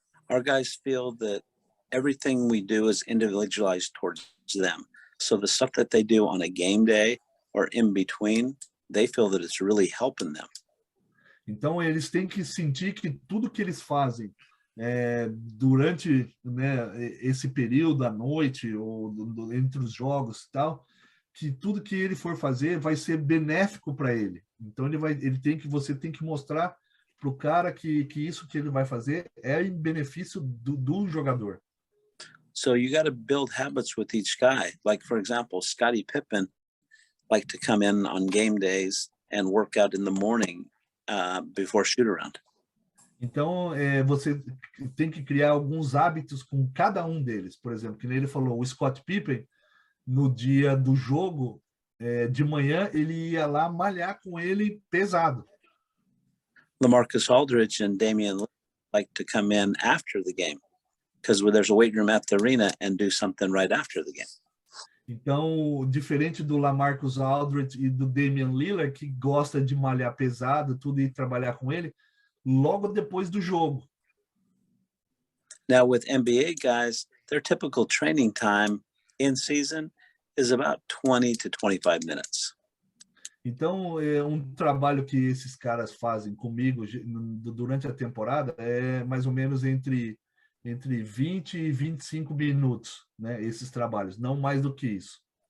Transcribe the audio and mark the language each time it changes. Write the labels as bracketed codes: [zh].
[en] Our guys feel that everything we do is individualized towards them. So the stuff that they do on a game day or in between, they feel that it's really helping them. [pt] Então, eles têm que sentir que tudo que eles fazem durante, né, esse período à noite ou entre os jogos e tal, que tudo que ele for fazer vai ser benéfico para ele. Então você tem que mostrar para o cara que isso que ele vai fazer é em benefício do jogador. [en] So you got to build habits with each guy. Like, for example, Scottie Pippen liked to come in on game days and work out in the morning before shoot around. [pt] Então, você tem que criar alguns hábitos com cada um deles. Por exemplo, que nem ele falou, o Scott Pippen, no dia do jogo, de manhã, ele ia lá malhar com ele pesado. [en] LaMarcus Aldridge and Damian Lillard like to come in after the game because there's a weight room at the arena and do something right after the game. [pt] Então, diferente do LaMarcus Aldridge e do Damian Lillard, que gosta de malhar pesado, tudo, e trabalhar com ele, logo depois do jogo. [en] Now, with NBA guys, their typical training time in season is about 20 to 25 minutes. [pt] Então, um trabalho que esses caras fazem comigo durante a temporada é mais ou menos entre 20 e 25 minutos, né? Esses trabalhos, não mais do que isso.